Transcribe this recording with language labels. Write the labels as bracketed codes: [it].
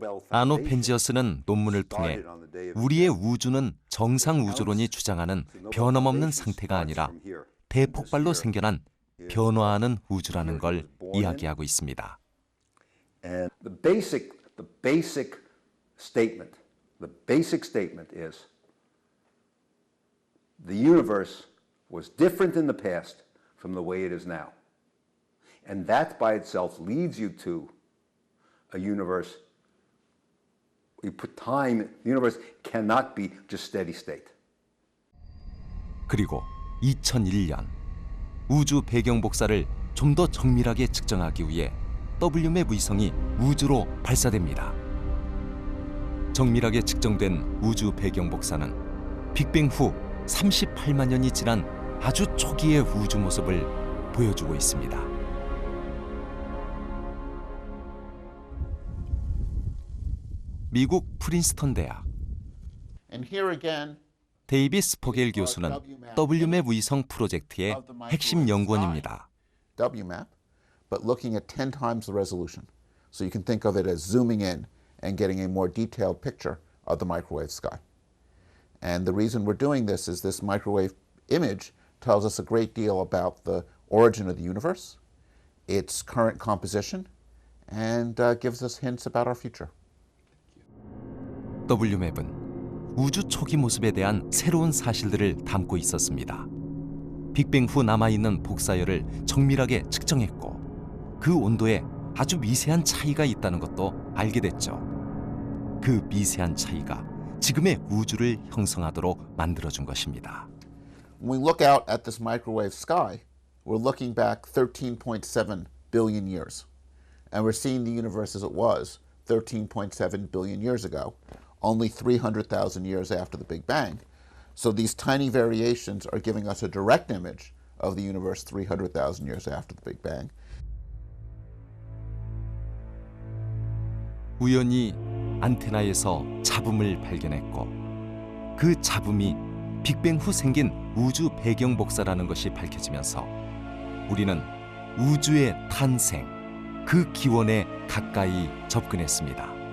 [ko] 아노 펜지어스는 논문을 통해 우리의 우주는 정상 우주론이 주장하는 변함없는 상태가 아니라 대폭발로 생겨난 변화하는 우주라는 걸 이야기하고 있습니다. [en] And the basic statement is the universe was different in the past from the way it is now. And that by itself leads you to a universe. You put time, the universe cannot be just steady state. [ko] 그리고 2001년 우주 배경 복사를 좀 더 정밀하게 측정하기 위해 WMAP 위성이 우주로 발사됩니다. 정밀하게 측정된 우주 배경 복사는 빅뱅 후 38만 년이 지난 아주 초기의 우주 모습을 보여주고 있습니다. 미국 프린스턴 대학. [en] And here again, [ko] 데이비스 포겔 교수는 WMAP 위성 프로젝트의 핵심 연구원입니다. [en] WMAP, but looking at 10 times the resolution. So you can think of it as zooming in and getting a more detailed picture of the microwave sky. And the reason we're doing this is this microwave image tells us a great deal about the origin of the universe, its current composition, and gives us hints about our future. [ko] WMAP은 우주 초기 모습에 대한 새로운 사실들을 담고 있었습니다. 빅뱅 후 남아있는 복사열을 정밀하게 측정했고 그 온도에 아주 미세한 차이가 있다는 것도 알게 됐죠. 그 미세한 차이가 지금의 우주를 형성하도록 만들어준 것입니다. [en] When we look out at this microwave sky, we're looking back 13.7 billion years. And we're seeing the universe as it was 13.7 billion years ago, only 300,000 years after the Big Bang. So these tiny variations are giving us a direct image of the universe 300,000 years after the Big Bang. [ko] 우연히 안테나에서 잡음을 발견했고 그 잡음이 빅뱅 후 생긴 우주 배경 복사라는 것이 밝혀지면서 우리는 우주의 탄생, 그 기원에 가까이 접근했습니다.